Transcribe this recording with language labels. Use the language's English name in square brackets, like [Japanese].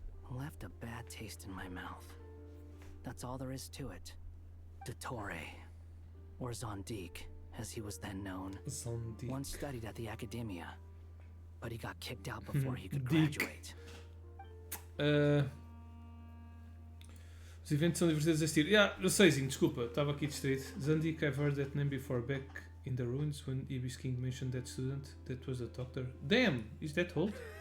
[English] Left a bad taste in my mouth. That's all there is to it. Dottore, or Zondik, as he was then known, Zondik. once studied at the academia, but he got kicked out before he could Dick. graduate. [Portuguese] Os eventos são divertidos a assistir. [English] Yeah, [Portuguese] eu sei, sim, desculpa, estava aqui distraído. [English] Zandik, I've heard that name before back in the ruins when Ibis King mentioned that student. That was a doctor. Damn, is that old?